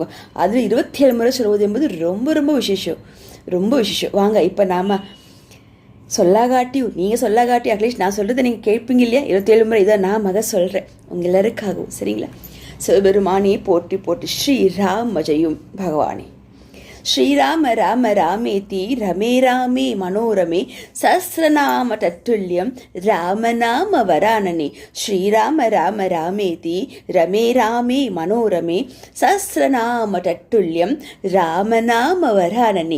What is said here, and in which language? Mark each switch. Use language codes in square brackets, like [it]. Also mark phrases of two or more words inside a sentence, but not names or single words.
[ta] அதில் 27 முறை சொல்லுவது என்பது ரொம்ப ரொம்ப விசேஷம், ரொம்ப விசேஷம். வாங்க இப்போ நாம் சொல்லாகாட்டி நீங்கள் சொல்லாகாட்டி அட்லீஸ்ட் நான் சொல்கிறத நீங்கள் கேட்பீங்க இல்லையா? 27 முறை இதை நான் சொல்கிறேன் உங்கள் எல்லாருக்காகவும், சரிங்களா? சிவபெருமானே போற்றி போற்றி, ஸ்ரீராம ஜெயம் பகவானே. [sa] శ్రీరామ రామ రామేతి రమే రామే మనోరమే సహస్రనామ తట్టుల్యం రామనామ వరానని. శ్రీరామ రామ రామేతి రమే రామే మనోరమే సహస్రనామ తట్టుల్యం రామనామ వరానని.